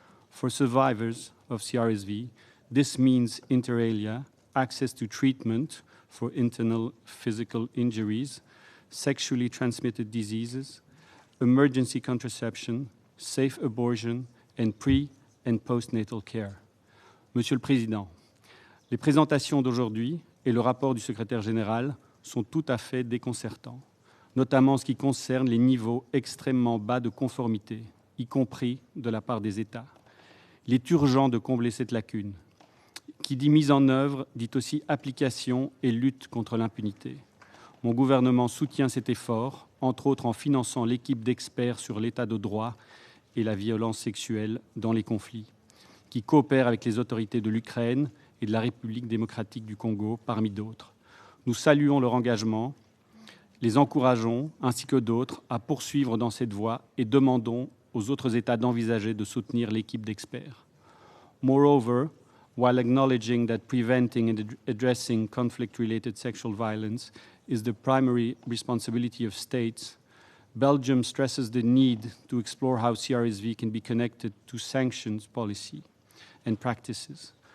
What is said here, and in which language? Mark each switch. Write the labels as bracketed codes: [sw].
[en] For survivors of CRSV, this means inter alia access to treatment for internal physical injuries, sexually transmitted diseases, emergency contraception, safe abortion, and pre- and postnatal care. [fr] Monsieur le Président, les présentations d'aujourd'hui et le rapport du secrétaire général sont tout à fait déconcertants, notamment en ce qui concerne les niveaux extrêmement bas de conformité, y compris de la part des États. Il est urgent de combler cette lacune. Qui dit mise en œuvre dit aussi application et lutte contre l'impunité. Mon gouvernement soutient cet effort, entre autres en finançant l'équipe d'experts sur l'état de droit et la violence sexuelle dans les conflits, qui coopère avec les autorités de l'Ukraine et de la République démocratique du Congo, parmi d'autres. Nous saluons leur engagement, les encourageons, ainsi que d'autres, à poursuivre dans cette voie et demandons aux autres États d'envisager de soutenir l'équipe d'experts. [en] Moreover, while acknowledging that preventing and addressing conflict-related sexual violence is the primary responsibility of states, Belgium stresses the need to explore how CRSV can be connected to sanctions policy and practices.